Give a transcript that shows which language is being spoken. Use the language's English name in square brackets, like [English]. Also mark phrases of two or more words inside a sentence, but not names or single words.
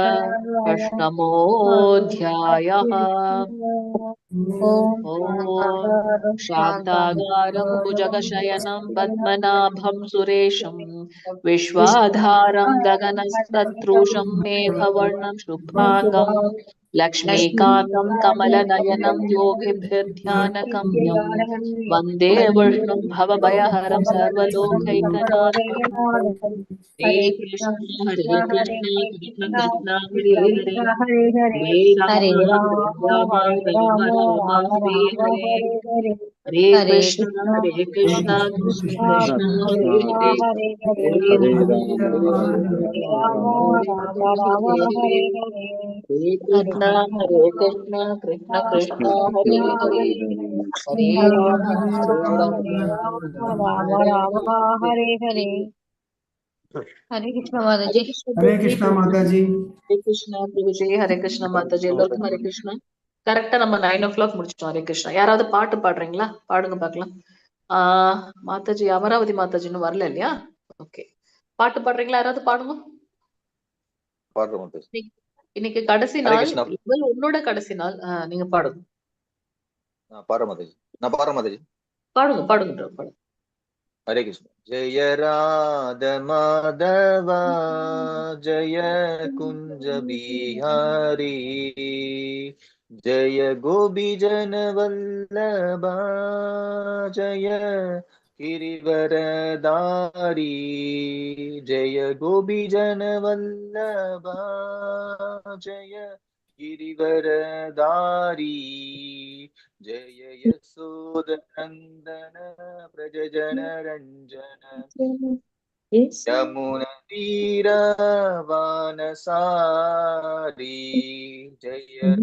[Sanskrit] अष्टमोऽध्यायः ॐ शान्ताकारं भुजगशयनं पद्मनाभं सुरेशं विश्वाधारं गगनसदृशं मेघवर्णं शुभाङ्गं लक्ष्मीकान्तं कमलनयनं योगिभिर्ध्यानगम्यं वन्दे विष्णुं भवभयहरं सर्वलोकैकनाथं हरे कृष्ण कृष्ण कृष्ण हरे हरे हरे हरे राम राम राम हरे राम राम राम राम हरे राम हरे हरे हरे हरे हरे कृष्ण कृष्ण कृष्ण कृष्ण कृष्ण कृष्ण हरे हरे हरे हरे हरे हरे राम राम हरे हरे हरे राम राम राम राम राम राम हरे हरे हरे हरे हरे हरे कृष्ण कृष्ण कृष्ण हरे हरे हरे राम हरे राम राम राम राम हरे हरे हरे कृष्ण माता हरे [Hindi] जी। [Sanskrit] कृष्ण हरे [Hindi] प्रभु जी कृष्ण माता जी। हरे कृष्णा प्रभु जी हरे कृष्णा माता जी [Tamil] எல்லாருக்கும் ஹரே கிருஷ்ணா கரெக்டா நம்ம 9 o'clock முடிச்சிட்டோம் ஹரே கிருஷ்ணா யாராவது பாட்டு பாடுறீங்களா பாடுங்க பார்க்கலாம் மாதாஜி அமராவதி மாதாஜி இன்னும் வரல இல்லையா ஓகே பாட்டு பாடுறீங்களா யாராவது பாடுங்க பாடுறோம் மாதாஜி. இன்னைக்கு கடைசி ஹரே நாள் கிருஷ்ணா. உன்னோட கடைசி நாள் நீங்க பாடுங்க நான் பாடுறேன் மாதாஜி. நான் பாடுறேன் மாதாஜி. பாடுங்க பாடுங்க பாடுங்க [Sanskrit] हरे कृष्ण। जय राध माधवा जय कुंज बिहारी जय गोपीजन वल्लभा जय गिरिवरधारी जय गोपीजन वल्लभा जय गिरिवरधारी जय यशोदनन्दन व्रज जनरञ्जन यमुनतीरवनसारी जय